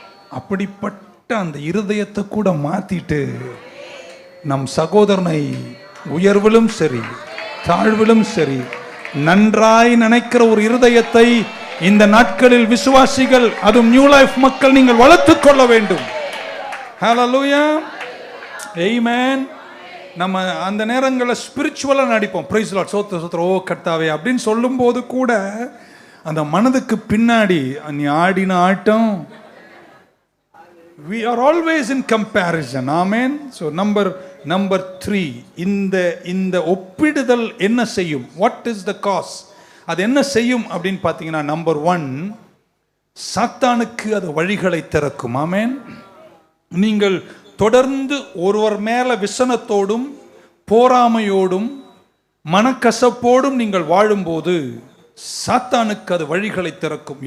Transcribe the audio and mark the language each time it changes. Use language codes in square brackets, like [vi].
[ta] அப்படிப்பட்ட அந்த இருதயத்தை கூட மாத்திட்டு நம் சகோதரனை உயர்விலும் சரி தாழ்விலும் சரி நன்றாய் நினைக்கிற ஒரு இருதயத்தை இந்த நாட்களில் விசுவாசிகள், அதுவும் நியூ லைஃப் மக்கள், நீங்கள் வளர்த்துக் கொள்ள வேண்டும். ஹல்லேலூயா, ஆமென். நம்ம அந்த நேரங்களில் ஸ்பிரிச்சுவலாக நடிப்போம். பிரைஸ் லார்ட், சோத்திர ஓ கர்த்தாவே அப்படின்னு சொல்லும்போது கூட அந்த மனதுக்கு பின்னாடி நீ ஆடின ஆட்டம். [en] we are always in comparison. [ta] Amen. [en] so number 3, [ta] இந்த ஒப்பிடுதல் என்ன செய்யும்? [en] what is the cause? [ta] அது என்ன செய்யும் அப்படின்னு பார்த்தீங்கன்னா, நம்பர் 1, சாத்தானுக்கு அது வழிகளை திறக்கும். ஆமென். நீங்கள் தொடர்ந்து ஒருவர் மேல விசனத்தோடும் பொறாமையோடும் மனக்கசப்போடும் நீங்கள் வாழும்போது சாத்தானுக்கு அது வழிகளை திறக்கும்.